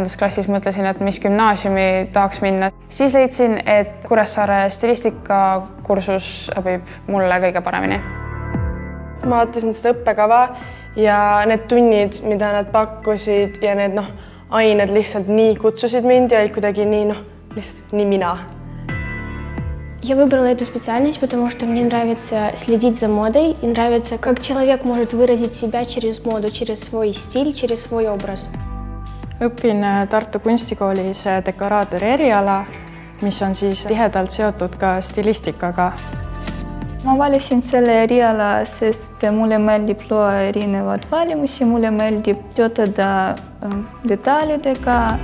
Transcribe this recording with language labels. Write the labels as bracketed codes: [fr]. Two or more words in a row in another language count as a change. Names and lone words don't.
[et] klassis mõtlesin, et mis gümnaasiumi tahaks minna, siis leidsin, et Kuressaare stilistikakursus sobib mulle kõige paremini. Ma vaatasin seda õppekava ja need tunnid, mida nad pakkusid ja need ained lihtsalt nii kutsusid mind ja olid kuidagi nii, lihtsalt nii mina. [ru] Я выбрала эту специальность, потому что мне нравится следить за модой и нравится, как человек может выразить себя через моду, через свой стиль, через свой образ. [et] Õpin Tartu Kunstikoolis dekoraatori eriala, mis on siis tihedalt seotud ka stilistikaga. Ma valisin selle eriala, sest mulle meeldib luua erinevad valimusi, mulle meeldib töötada detaalidega.